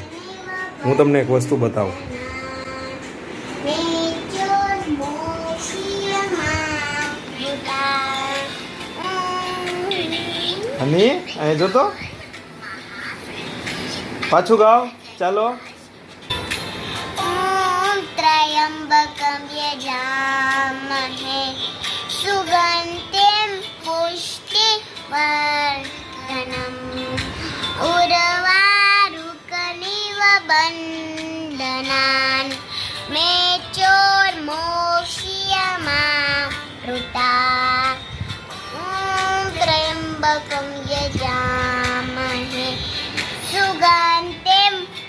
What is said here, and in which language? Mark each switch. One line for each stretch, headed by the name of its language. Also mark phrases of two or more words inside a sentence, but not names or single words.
Gujarati: હું તમને એક વસ્તુ બતાવું. અને અહીં જોતો, પાછું ગાઓ, ચાલો.
Sanskrit: त्र्यम्बकं यजामहे सुगन्धिं पुष्टिवर्धनम् उर्वारुकमिव बन्धनान् मेचोर्मोक्ष्यमामृता त्र्यम्बकं यजामहे सुगन्धिं